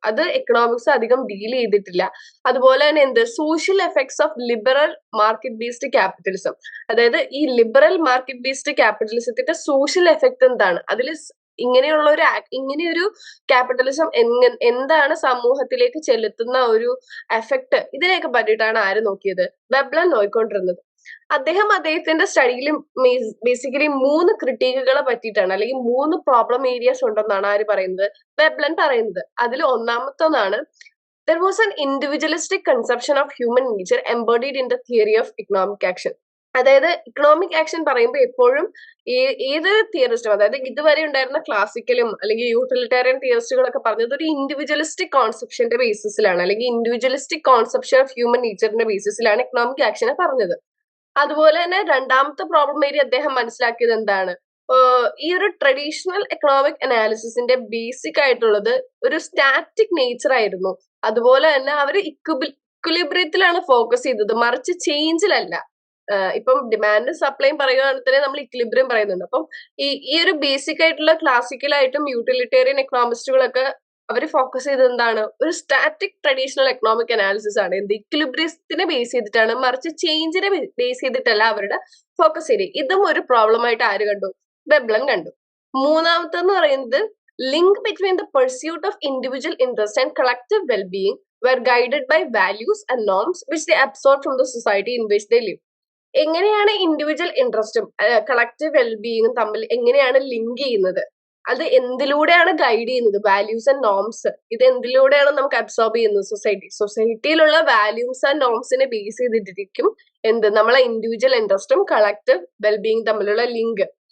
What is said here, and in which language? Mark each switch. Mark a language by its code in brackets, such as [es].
[ml] അത് എക്കണോമിക്സ് അധികം ഡീൽ ചെയ്തിട്ടില്ല. അതുപോലെ തന്നെ social effects of liberal market based capitalism, അതായത് ഈ liberal market based ക്യാപിറ്റലിസത്തിന്റെ social effect എന്താണ്, അതിൽ ഇങ്ങനെയൊരു ക്യാപിറ്റലിസം എന്താണ് സമൂഹത്തിലേക്ക് ചെലുത്തുന്ന ഒരു എഫക്ട്, ഇതിനെയൊക്കെ പറ്റിയിട്ടാണ് ആര് നോക്കിയത്? വെബ്ലൻ നോക്കിക്കൊണ്ടിരുന്നത്. അദ്ദേഹത്തിന്റെ സ്റ്റഡിയിൽ ബേസിക്കലി 3 ക്രിട്ടിക്കുകളെ പറ്റിയിട്ടാണ്, അല്ലെങ്കിൽ 3 പ്രോബ്ലം ഏരിയാസ് ഉണ്ടെന്നാണ് ആര് പറയുന്നത്? വെബ്ലൻ പറയുന്നത്. അതിൽ ഒന്നാമത്തൊന്നാണ് [en] there was an individualistic conception of human nature embodied in the theory of economic action. [ml] അതായത് ഇക്കണോമിക് ആക്ഷൻ പറയുമ്പോൾ എപ്പോഴും ഏതൊരു തിയറിസ്റ്റും, അതായത് ഇതുവരെ ഉണ്ടായിരുന്ന ക്ലാസിക്കലും അല്ലെങ്കിൽ യൂട്ടിലിറ്റേറിയൻ തിയറിസ്റ്റുകളൊക്കെ പറഞ്ഞത് ഒരു ഇൻഡിവിജ്വലിസ്റ്റിക് കോൺസെപ്ഷന്റെ ബേസിസിലാണ്, അല്ലെങ്കിൽ individualistic Concepcion of human നേച്ചറിന്റെ ബേസിസിലാണ് economic ആക്ഷനെ പറഞ്ഞത്. അതുപോലെ തന്നെ രണ്ടാമത്തെ പ്രോബ്ലം ഏരിയ അദ്ദേഹം മനസ്സിലാക്കിയത് എന്താണ്? ഈ ഒരു ട്രഡീഷണൽ എക്കണോമിക് അനാലിസിസിന്റെ ബേസിക് ആയിട്ടുള്ളത് ഒരു സ്റ്റാറ്റിക് നേച്ചർ ആയിരുന്നു. അതുപോലെ തന്നെ അവർ ഇക്വിലിബ്രിയത്തിലാണ് ഫോക്കസ് ചെയ്തത്, മറിച്ച് ചേഞ്ചിലല്ല. ഇപ്പം ഡിമാൻഡ് സപ്ലൈയും പറയുകയാണെങ്കിൽ തന്നെ നമ്മൾ ഇക്വിലിബ്രിയം പറയുന്നുണ്ട്. അപ്പം ഈ ഒരു ബേസിക് ആയിട്ടുള്ള ക്ലാസിക്കലായിട്ടും യൂട്ടിലിറ്റേറിയൻ എക്കണോമിസ്റ്റുകളൊക്കെ അവർ ഫോക്കസ് ചെയ്തത് എന്താണ്? ഒരു സ്റ്റാറ്റിക് ട്രഡീഷണൽ എക്കണോമിക് അനാലിസിസ് ആണ്. ഇക്വിലിബ്രിയത്തിനെ ബേസ് ചെയ്തിട്ടാണ്, മറിച്ച് ചേഞ്ചിനെ ബേസ് ചെയ്തിട്ടല്ല അവരുടെ ഫോക്കസ് ഏരിയ. ഇതും ഒരു പ്രോബ്ലം ആയിട്ട് ആര് കണ്ടു? വെബ്ലൻ കണ്ടു. മൂന്നാമത്തെന്ന് പറയുന്നത് [en] Link between the pursuit of individual interest and collective wellbeing were guided by values and norms which they absorbed from the society in which they live. [ml] എങ്ങനെയാണ് individual ഇൻട്രസ്റ്റും collective വെൽബീയിങ്ങും തമ്മിൽ എങ്ങനെയാണ് ലിങ്ക് ചെയ്യുന്നത്? അത് എന്തിലൂടെയാണ് ഗൈഡ് ചെയ്യുന്നത്? Values and norms. ഇത് എന്തിലൂടെയാണ് നമുക്ക് absorb ചെയ്യുന്നത്? സൊസൈറ്റിയിലുള്ള values and നോംസിനെ base ചെയ്തിട്ടിരിക്കും നമ്മളെ ഇൻഡിവിജ്വൽ ഇൻട്രസ്റ്റും കളക്റ്റീവ് വെൽബീങ് തമ്മിലുള്ള ലിങ്ക്.